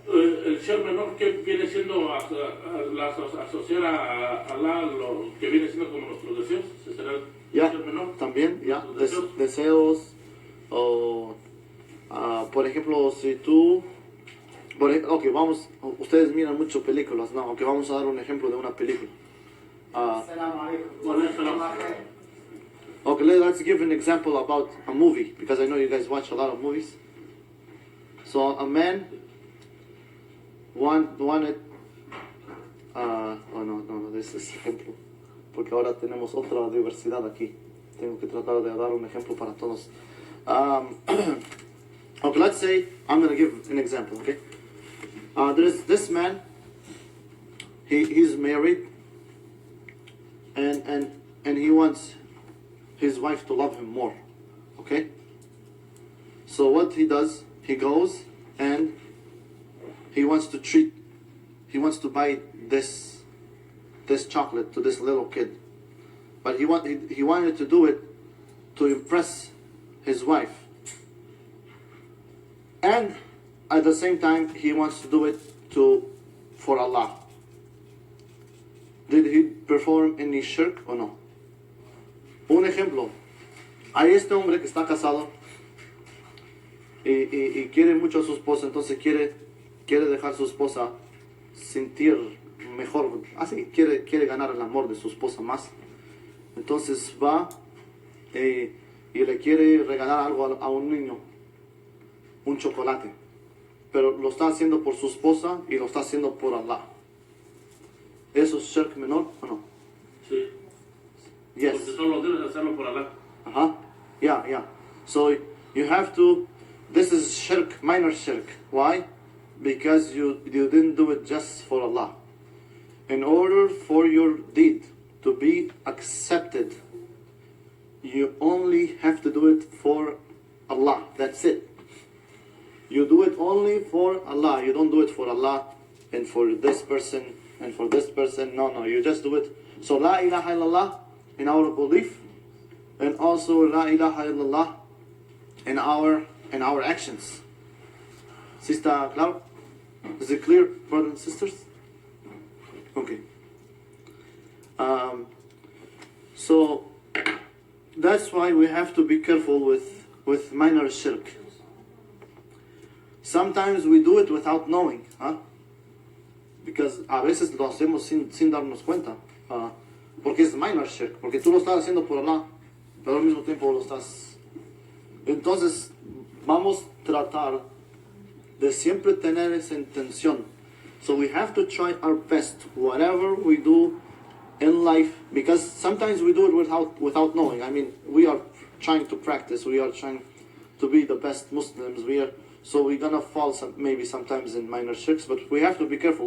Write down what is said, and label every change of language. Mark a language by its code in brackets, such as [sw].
[es] el shirk menor que viene siendo asociar a Alá lo que viene siendo como nuestros deseos. ¿Ese será el Ya, shirk menor? también, ya, Nuestros deseos. deseos, o, por ejemplo, si tú, ok, vamos, ustedes miran mucho películas, ¿no? Ok, vamos a dar un ejemplo de una película. [ar] Assalamu alaikum. [es] Bueno, eso no. [en] Okay, let's give an example about a movie, because I know you guys watch a lot of movies. So a man wanted, oh no, this is [es] ejemplo, porque ahora tenemos otra diversidad aquí. Tengo que tratar de dar un ejemplo para todos. [en] Okay, let's say, I'm going to give an example, okay? There's this man, he's married, and he wants his wife to love him more, okay? So what he does, he goes and he wants to buy this chocolate to this little kid. But he wanted to do it to impress his wife. And at the same time, he wants to do it for Allah. Did he perform any shirk or no? [es] Un ejemplo, hay este hombre que está casado y quiere mucho a su esposa, entonces quiere dejar a su esposa sentir mejor, así, quiere ganar el amor de su esposa más. Entonces va y le quiere regalar algo a un niño, un chocolate, pero lo está haciendo por su esposa y lo está haciendo por Allah. ¿Eso es shirk menor o no? Sí. [en] Yes. [es] Porque solo debes hacerlo por Alá. [en] Yeah. So you have to, this is shirk, minor shirk. Why? Because you didn't do it just for Allah. In order for your deed to be accepted, you only have to do it for Allah. That's it. You do it only for Allah. You don't do it for Allah and for this person and for this person. No, you just do it. So [ar] La ilaha illallah [en] in our belief, and also La ilaha illallah in our actions. [es] ¿Sí está claro? [en] Is it clear, brothers and sisters? Okay. So that's why we have to be careful with minor shirk. Sometimes we do it without knowing, because [es] a veces lo hacemos sin darnos cuenta, porque es minor shirk, porque tú lo estás haciendo por Allah, pero al mismo tiempo lo estás. Entonces vamos a tratar de siempre tener esa intención. [en] So we have to try our best, whatever we do in life, because sometimes we do it without knowing. I mean, we are trying to practice, we are trying to be the best Muslims, so we're gonna fall maybe sometimes in minor shirks, but we have to be careful.